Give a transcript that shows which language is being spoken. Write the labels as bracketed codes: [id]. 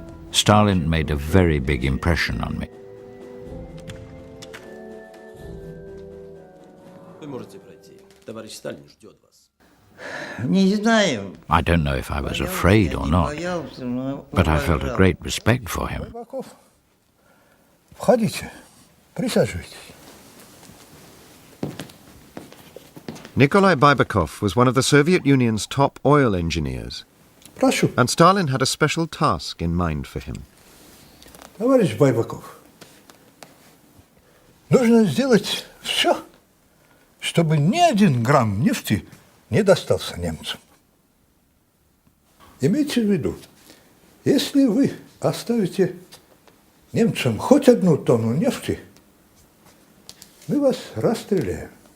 [en] Stalin made a very big impression on me. I don't know if I was afraid or not, but I felt a great respect for him. [ru] Входите, присаживайтесь. [en] Nikolai Baibakov was one of the Soviet Union's top oil engineers, [ru] Прошу. [en] and Stalin had a special task in mind for him. [ru] Товарищ Байбаков, нужно сделать все, чтобы ни 1 грамм нефти не достался немцам. Имейте в виду, если вы оставите немцам хоть 1 тонну нефти, мы вас расстреляем.